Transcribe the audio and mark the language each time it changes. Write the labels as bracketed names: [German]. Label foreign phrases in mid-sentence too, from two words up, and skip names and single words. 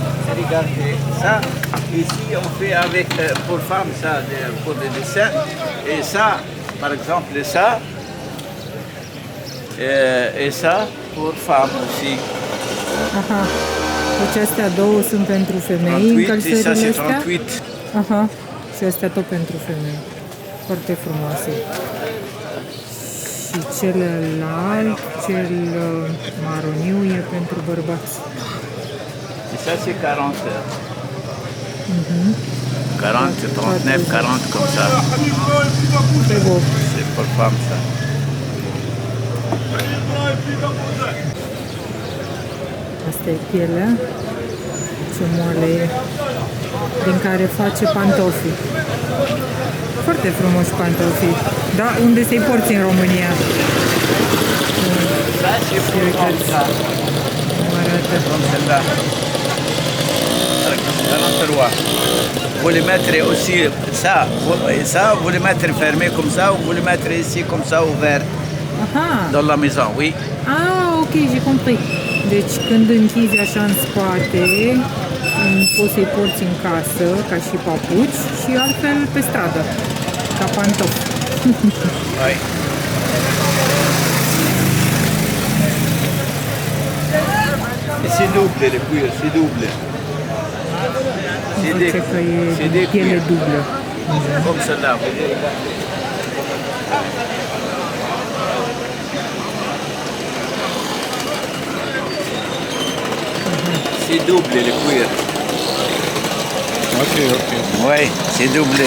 [French] Regardez, ça, ici on fait avec pour femmes ça pour le dessin. Et ça, par exemple, ça, et ça pour femmes aussi. Aha. [Romanian] Deci astea două sunt pentru femei, [French] 38 et ça [Romanian] încălțările [French] c'est [Romanian] astea. 38. Aha. Și astea tot pentru femei. Foarte frumoase. Și celălalt, cel maroniu, e pentru bărbați. [French] Et ça c'est 40 heures. 40, 39, 40 comme ça. Très beau. C'est pour femmes ça. [Romanian] Asta e pielea. Ce moale e. Din care face pantofi. Foarte frumoși pantofi. Da? Unde să-i porți în România? [French] Ça c'est pour femmes ça. [Romanian] Cum arată. [French] Comme celle-là. 43. Vous les mettre aussi ça, vous les mettre fermé comme ça, ou vous les mettre ici comme ça ouvert Aha. dans la maison, oui. Ah, ok, j'ai compris. [Romanian] Deci când închizi așa în spate, poți să-i porți în casă, ca și papuci, și altfel pe stradă, ca pantofi. [French] Oui. Et c'est double le cuir, c'est double. [Romanian] Zice că e [French] des [Romanian] piele [French] cuirs, [Romanian] dublă. [French] comme celle-là. C'est double le cuir. Ok, ok. Oui, c'est doublé.